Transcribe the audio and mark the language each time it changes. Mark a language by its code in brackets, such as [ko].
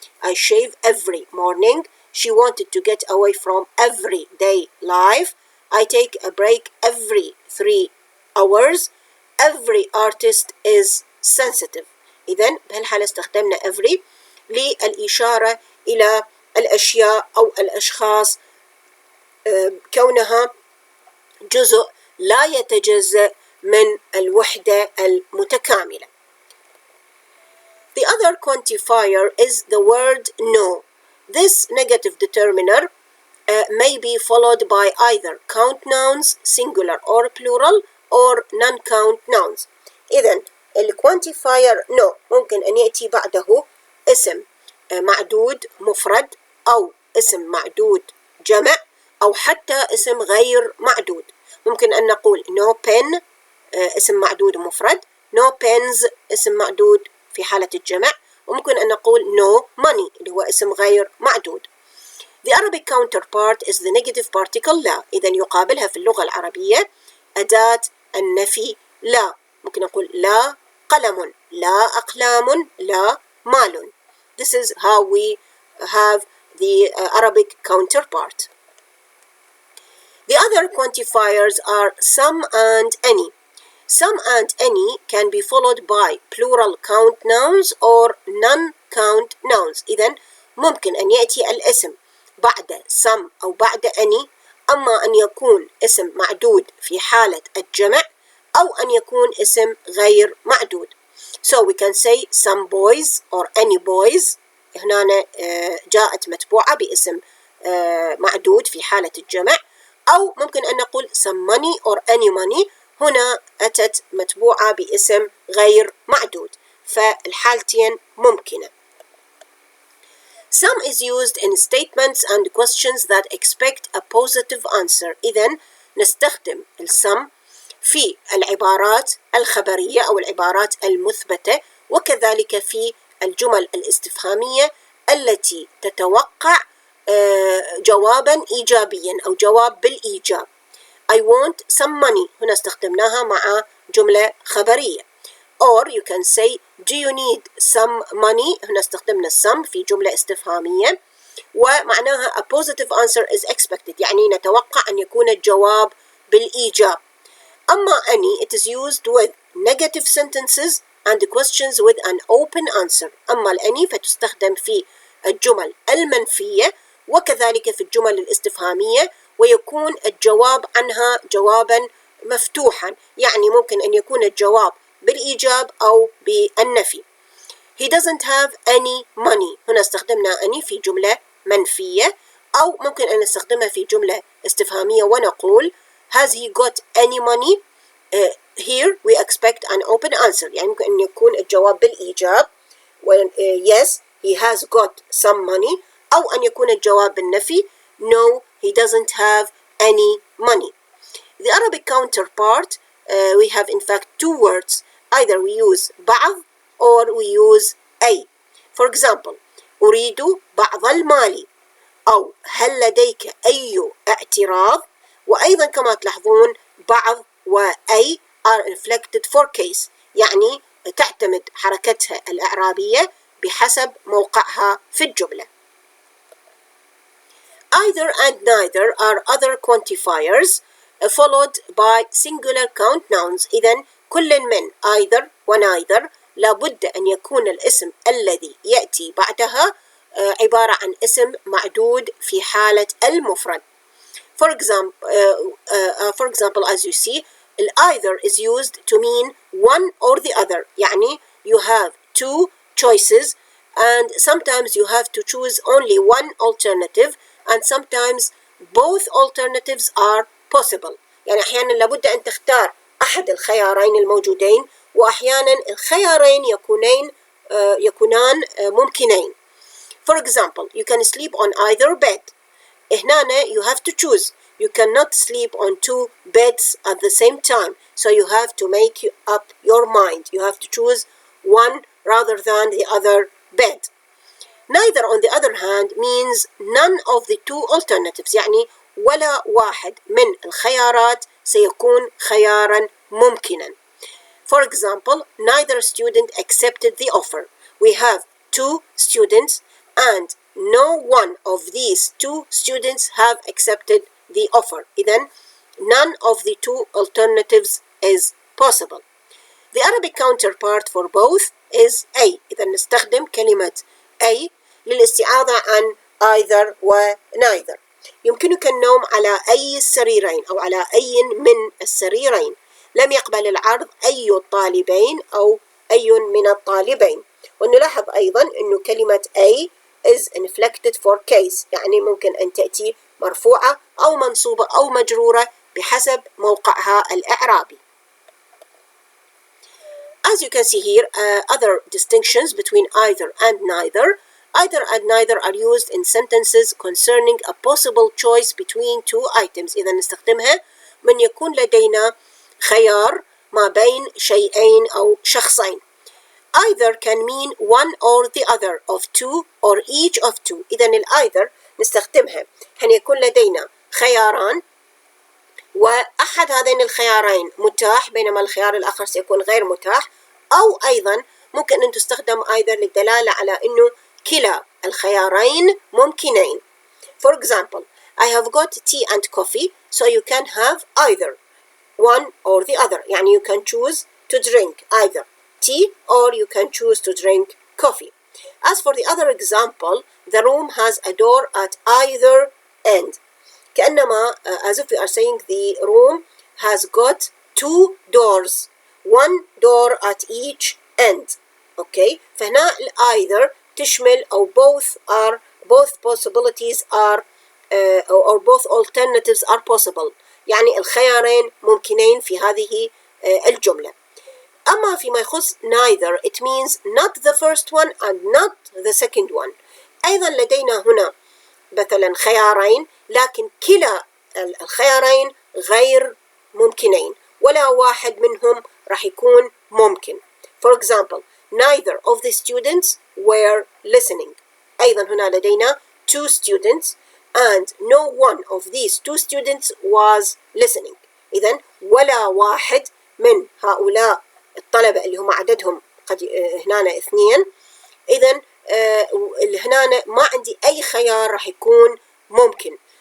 [en] I shave every morning. She wanted to get away from everyday life. I take a break every 3 hours. Every artist is sensitive. [ar] إذن بهالحالة استخدمنا every للإشارة إلى الأشياء أو الأشخاص كونها جزء لا يتجزأ من الوحدة المتكاملة. [en] The other quantifier is the word no. This negative determiner may be followed by either count nouns, singular or plural, or non-count nouns. [ar] إذن الquantifier no ممكن أن يأتي بعده اسم معدود مفرد، أو اسم معدود جمع، أو حتى اسم غير معدود. ممكن أن نقول [en] no pen [ar] اسم معدود مفرد، [en] no pens [ar] اسم معدود في حالة الجمع، وممكن أن نقول [en] no money [ar] اللي هو اسم غير معدود. [en] The Arabic counterpart is the negative particle لا. [ar] إذا يقابلها في اللغة العربية أداة النفي لا. ممكن نقول لا قلم، لا أقلام، لا مال. [en] This is how we have the Arabic counterpart. The other quantifiers are some and any. Some and any can be followed by plural count nouns or non-count nouns. [ar] إذن ممكن أن يأتي الاسم بعد some أو بعد any، أما أن يكون اسم معدود في حالة الجمع، أو أن يكون اسم غير معدود. [en] So we can say some boys or any boys. [ar] هنا جاءت متبوعة باسم معدود في حالة الجمع، أو ممكن أن نقول [en] some money or any money. [ar] هنا أتت متبوعة باسم غير معدود، فالحالتين ممكنة. [en] Some is used in statements and questions that expect a positive answer. [ar] إذن نستخدم السم في العبارات الخبرية أو العبارات المثبتة، وكذلك في الجمل الاستفهامية التي تتوقع جوابا إيجابيا أو جواب بالإيجاب. [en] I want some money [ar] هنا استخدمناها مع جملة خبرية. [en] Or you can say do you need some money [ar] هنا استخدمنا [en] some [ar] في جملة استفهامية ومعناها [en] a positive answer is expected، [ar] يعني نتوقع أن يكون الجواب بالإيجاب. [en] أما any it is used with negative sentences and questions with an open answer. [ar] أما الأني فتستخدم في الجمل المنفية وكذلك في الجمل الاستفهامية، ويكون الجواب عنها جوابا مفتوحا، يعني ممكن أن يكون الجواب بالإيجاب أو بالنفي. [en] He doesn't have any money [ar] هنا استخدمنا any في جملة منفية، أو ممكن أن نستخدمها في جملة استفهامية ونقول [en] has he got any money. Here we expect an open answer، [ar] يعني ممكن أن يكون الجواب بالإيجاب [en] yes he has got some money، [ar] أو أن يكون الجواب بالنفي [en] no he doesn't have any money. The Arabic counterpart we have in fact two words. Either we use بعض or we use أي. For example [ar] أريد بعض المال، أو هل لديك أي اعتراض. وأيضا كما تلاحظون بعض وأي [en] are inflected for case، [ar] يعني تعتمد حركتها الإعرابية بحسب موقعها في الجملة. [en] Either and neither are other quantifiers followed by singular count nouns. [ar] إذن كل من either و neither لابد أن يكون الاسم الذي يأتي بعدها عبارة عن اسم معدود في حالة المفرد. [en] For example, as you see, either is used to mean one or the other. يعني you have two choices and sometimes you have to choose only one alternative and sometimes both alternatives are possible. [ar] يعني أحيانا لابد أن تختار أحد الخيارين الموجودين، وأحيانا الخيارين يكونان ممكنين. [en] For example, you can sleep on either bed. هنا you have to choose. You cannot sleep on two beds at the same time. So you have to make up your mind. You have to choose one rather than the other bed. Neither on the other hand means none of the two alternatives. [ar] يعني ولا واحد من الخيارات سيكون خيارا ممكنا. [en] For example, neither student accepted the offer. We have two students and no one of these two students have accepted the offer. إذن none of the two alternatives is possible. The Arabic counterpart for both is A. [ar] إذا نستخدم كلمة A للاستعاضة عن either و neither. يمكنك النوم على أي السريرين أو على أي من السريرين. لم يقبل العرض أي الطالبين أو أي من الطالبين. ونلاحظ أيضا أنه كلمة A [en] is inflected for case، [ar] يعني ممكن أن تأتي مرفوعة أو منصوبة أو مجرورة بحسب موقعها الإعرابي. [en] As you can see here, other distinctions between either and neither. Either and neither are used in sentences concerning a possible choice between two items. [ar] إذا نستخدمها من يكون لدينا خيار ما بين شيئين أو شخصين. [en] Either can mean one or the other of two or each of two. [ar] إذا either نستخدمها حين يكون لدينا خياران وأحد هذين الخيارين متاح بينما الخيار الآخر سيكون غير متاح، أو أيضا ممكن أن تستخدم either للدلالة على أنه كلا الخيارين ممكنين. [en] For example, I have got tea and coffee, so you can have either one or the other. يعني you can choose to drink either tea or you can choose to drink coffee. As for the other example, the room has a door at either end. كأنما as if we are saying the room has got two doors, one door at each end. Okay, فهنا either تشمل أو both possibilities are or both alternatives are possible. [ar] يعني الخيارين ممكنين في هذه الجملة. أما فيما يخص [en] neither, it means not the first one and not the second one. [ar] أيضا لدينا هنا مثلا خيارين لكن كلا الخيارين غير ممكنين ولا واحد منهم راح يكون ممكن. [en] For example, neither of the students were listening. [ar] أيضا هنا لدينا [en] two students and no one of these two students was listening. [ar] إذن ولا واحد من هؤلاء الطلبة اللي هم عددهم قد هنا اثنين، إذن هنا ما عندي أي خيار راح يكون ممكن.